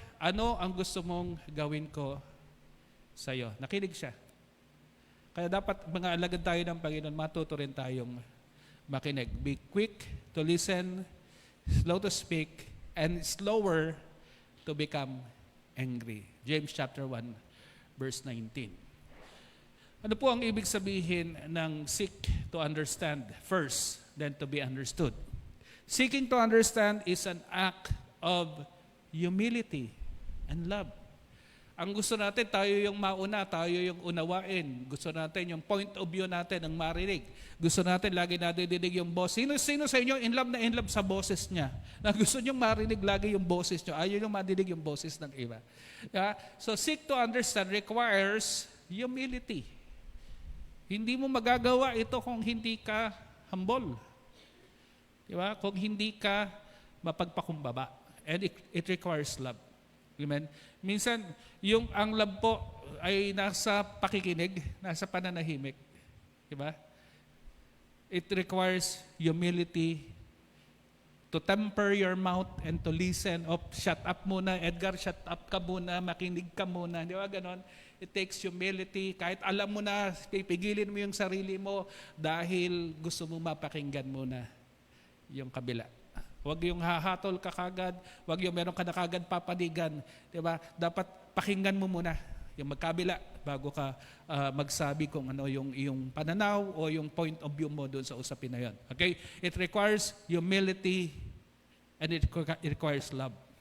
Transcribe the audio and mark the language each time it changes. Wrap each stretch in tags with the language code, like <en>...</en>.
<tl>Ano ang gusto mong gawin ko sa iyo? Nakinig siya. Kaya dapat mga alagad tayo ng Panginoon, matuto rin tayong makinig.</tl> <en>Be quick to listen, slow to speak, and slower to become angry. James chapter 1, verse 19.</en> <tl>Ano po ang ibig sabihin ng</tl> <en>seek to understand first, then to be understood? Seeking to understand is an act of humility and love.</en> <tl>Ang gusto natin, tayo yung mauna, tayo yung unawain. Gusto natin yung point of view natin ang marinig. Gusto natin lagi nadidinig yung boss. Sino sa inyo in love sa boses niya? Na gusto niyong marinig lagi yung boses niyo. Ayaw niyong marinig yung boses ng iba.</tl> <en>Yeah? So seek to understand requires humility.</en> <tl>Hindi mo magagawa ito kung hindi ka humble. Diba? Kung hindi ka mapagpakumbaba.</tl> <en>And it requires love.</en> <tl>Amen? Minsan, ang love po ay nasa pakikinig, nasa pananahimik.</tl> <en>Diba? It requires humility to temper your mouth and to listen.</en> <tl>Shut up muna, Edgar, shut up ka muna, makinig ka muna. Di ba ganon?</tl> <en>It takes humility.</en> <tl>Kahit alam mo na, pipigilin mo yung sarili mo dahil gusto mo mapakinggan muna yung kabila. Huwag yung hahatol ka kagad, huwag yung meron ka na kagad papanigan. Diba? Dapat pakinggan mo muna yung magkabila bago ka magsabi kung ano yung iyong pananaw o yung point of view mo doon sa usapin na yun.</tl> <en>Okay? It requires humility and it requires love.</en>